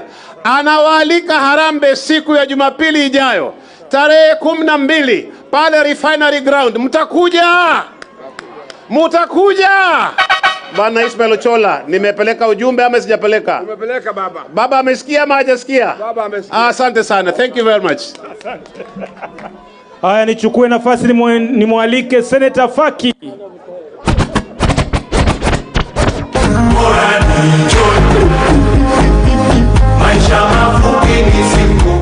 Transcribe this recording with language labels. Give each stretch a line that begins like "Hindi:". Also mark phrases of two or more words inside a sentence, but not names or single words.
Swahili: Anawaalika harambee siku ya Jumapili ijayo tarehe 12 pale Refinery Ground. Mutakuja Bwana Ismail Ochola. Nimepeleka ujumbe ama sijapeleka? Umepeleka baba. Baba amesikia ama hajasikia? Baba amesikia. Asante sana.
English: Thank you very much.
Swahili: Haya, nichukue nafasi nimwalike Senator Faki. Maisha mafupi ni siku